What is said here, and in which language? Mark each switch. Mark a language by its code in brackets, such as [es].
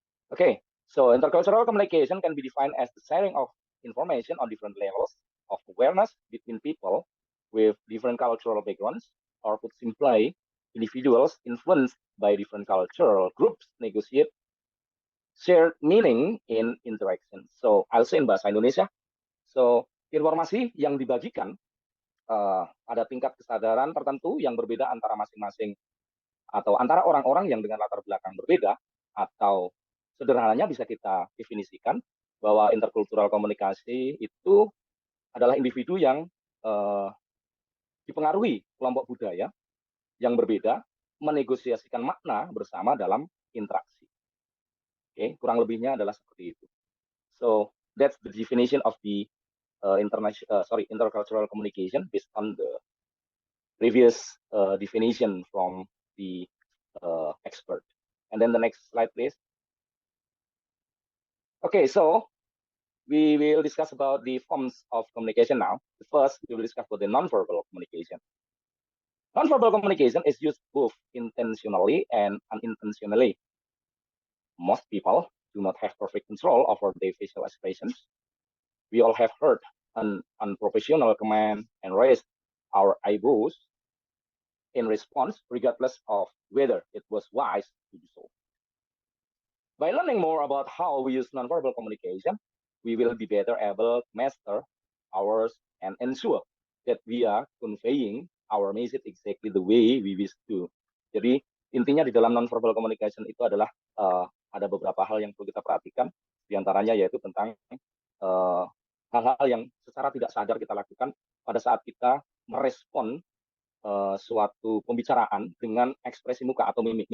[en] Okay, so intercultural communication can be defined as the sharing of information on different levels of awareness between people with different cultural backgrounds, or put simply, individuals influenced by different cultural groups negotiate shared meaning in interaction. So, I'll say in bahasa Indonesia. [id] So, informasi yang dibagikan ada tingkat kesadaran tertentu yang berbeda antara masing-masing atau antara orang-orang yang dengan latar belakang berbeda, atau sederhananya bisa kita definisikan bahwa interkultural komunikasi itu adalah individu yang dipengaruhi kelompok budaya yang berbeda menegosiasikan makna bersama dalam interaksi. Oke, kurang lebihnya adalah seperti itu. [en] So that's the definition of the intercultural communication based on the previous definition from the expert. And then the next slide, please. Okay, so we will discuss about the forms of communication now. First, we will discuss about the nonverbal communication. Nonverbal communication is used both intentionally and unintentionally. Most people do not have perfect control over their facial expressions. We all have heard an unprofessional comment and raised our eyebrows in response, regardless of whether it was wise to do so. By learning more about how we use nonverbal communication, we will be better able to master ours and ensure that we are conveying our message exactly the way we wish to. [id] Jadi intinya di dalam nonverbal communication itu adalah ada beberapa hal yang perlu kita perhatikan, diantaranya yaitu tentang hal-hal yang secara tidak sadar kita lakukan pada saat kita merespon suatu pembicaraan dengan ekspresi muka atau mimik.